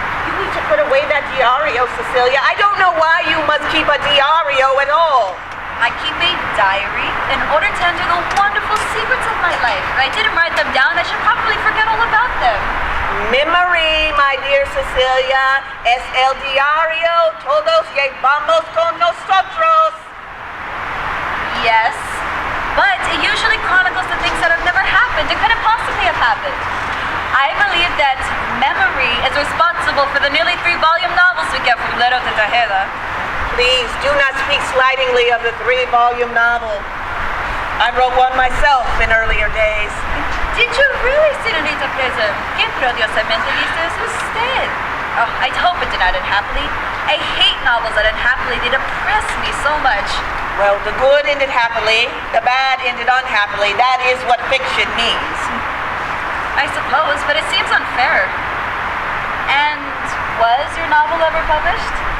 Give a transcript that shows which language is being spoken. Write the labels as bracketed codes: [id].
[en] You need to put away that diario, Cecilia. I don't know why you must keep a diario at all. I keep a diary in order to enter the wonderful secrets of my life. If I didn't write them down, I should probably forget all about them. Memory, my dear Cecilia, es el diario. [es] Todos llevamos con nosotros. [en] Yes, but it usually chronicles the things that have never happened and couldn't possibly have happened. I believe that memory is responsible for the nearly 3-volume novels we get from Lero de Tejeda. Please do not speak slightingly of the 3-volume novel. I wrote one myself in earlier days. Did you really, Señorita Prism? [es] ¿Qué prodiosamente dice es usted? [en] Oh, I hope it did not end happily. I hate novels that end happily. They depress me so much. Well, the good ended happily, the bad ended unhappily. That is what fiction means. I suppose, but it seems unfair. And was your novel ever published?